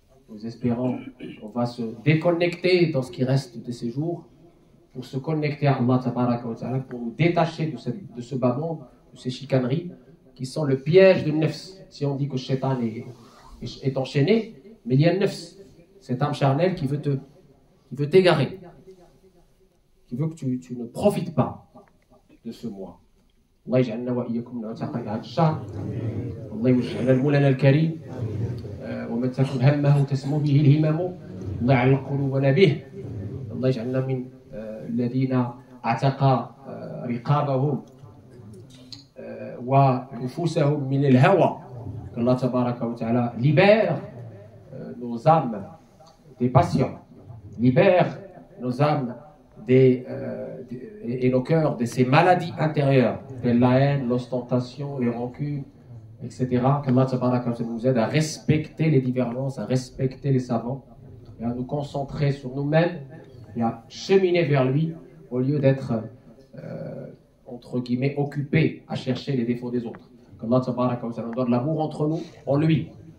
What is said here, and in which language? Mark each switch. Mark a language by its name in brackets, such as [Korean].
[French] Nous espérons qu'on va se déconnecter dans ce qui reste de ces jours pour se connecter à Allah tabaraka wa ta'ala, pour nous détacher de ce bas monde, de ces chicaneries qui sont le piège de nefs. Si on dit que le shaitan est enchaîné, mais il y a nefs, cette âme charnelle qui veut t'égarer, qui veut que tu ne profites pas de ce mois. [Arabic] الله يجعلنا وإياكم نعتق هذا الشهر الله يوجهنا لمولانا الكريم ومن تكن همه تسمو به الهمم الله يعلق قلوبنا به الله يجعلنا من الذين اعتق رقابهم ونفوسهم من الهوى الله تبارك وتعالى [French] libère nos âmes des passions, libère nos âmes et nos cœurs de ces maladies intérieures, telles la haine, l'ostentation, les rancunes, etc. Qu'Allah nous aide à respecter les divergences, à respecter les savants, et à nous concentrer sur nous-mêmes et à cheminer vers lui au lieu d'être, entre guillemets, occupés à chercher les défauts des autres. Qu'Allah nous donne l'amour entre nous, en lui.